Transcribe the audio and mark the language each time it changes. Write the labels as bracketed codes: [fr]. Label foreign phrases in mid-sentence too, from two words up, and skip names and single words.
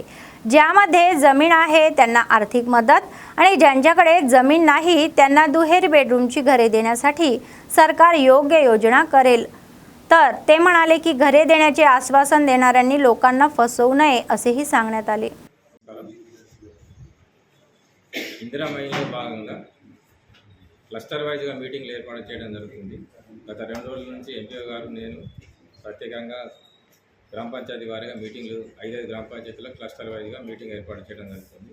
[mr] ज्यामध्ये जमीन आहे त्यांना आर्थिक मदत आणि ज्यांच्याकडे जमीन नाही त्यांना दुहेरी बेडरूमची घरे देण्यासाठी सरकार योग्य योजना करेल। तर ते म्हणाले की घरे देण्याचे आश्वासन देणाऱ्यांनी लोकांना फसवू नये असेही सांगण्यात आले। [te] ఇందిరామయ్యలో భాగంగా క్లస్టర్ వైజ్గా మీటింగ్లు ఏర్పాటు చేయడం జరుగుతుంది। గత 2 రోజుల నుంచి ఎంపీఓ గారు నేను ప్రత్యేకంగా గ్రామ పంచాయతీ వారీగా మీటింగ్లు 5 గ్రామ పంచాయతీలో క్లస్టర్ వైజ్గా మీటింగ్ ఏర్పాటు చేయడం జరుగుతుంది.